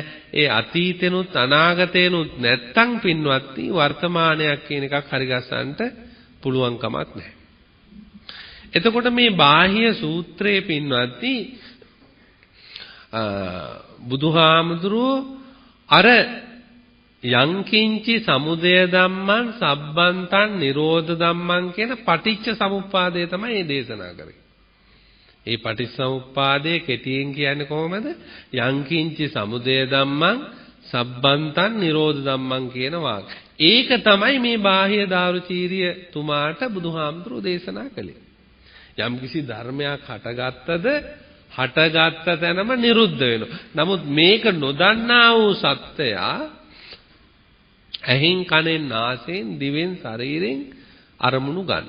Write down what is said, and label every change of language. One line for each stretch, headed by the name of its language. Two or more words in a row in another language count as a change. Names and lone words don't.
Sinhala: ඒ අතීතෙනුත් අනාගතේනුත් නැත්තම් පින්වත්නි වර්තමානයක් කියන එකක් හරි ගස්සන්නට පුළුවන් කමක් නැහැ. එතකොට මේ බාහ්‍ය සූත්‍රයේ පින්වත්නි බුදුහාමුදුරුවෝ අර
Pali: යංකින්චි සමුදය ධම්මං සබ්බන්තං නිරෝධ ධම්මං
Sinhala: කියන පටිච්ච සමුප්පාදය තමයි මේ දේශනා කරේ. මේ පටිච්ච සමුප්පාදයේ කෙටියෙන් කියන්නේ කොහොමද?
Pali: යංකින්චි සමුදය ධම්මං සබ්බන්තං නිරෝධ ධම්මං
Sinhala: කියන වාක්‍ය. ඒක තමයි මේ බාහ්‍ය දාරුචීරිය තුමාට බුදුහාමුදුරුවෝ දේශනා කළේ. යම්කිසි ධර්මයක් හටගත්තද හටගත්ත තැනම නිරුද්ධ වෙනවා. නමුත් මේක නොදන්නා වූ සත්‍යයා ඇහෙන් කනෙන් නාසයෙන් දිවෙන් ශරීරයෙන් අරමුණු ගන්න.